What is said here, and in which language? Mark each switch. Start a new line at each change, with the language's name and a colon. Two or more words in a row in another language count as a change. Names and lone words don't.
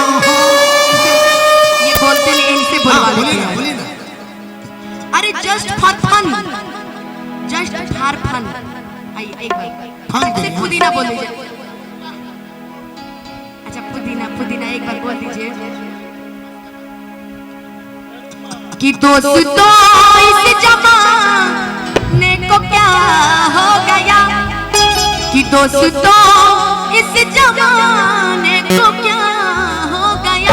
Hindi: ये बोलते नहीं, इनसे बुलवा लेते हैं। बोलिए ना। अरे
English: just for fun, just for fun.
Hindi: आइए एक बार से पुदीना बोल दीजिए। अच्छा पुदीना पुदीना एक बार बोल दीजिए। कि दोस्तों इस जमाने को क्या हो गया, कि दोस्तों इस जमाने को क्या हो गया।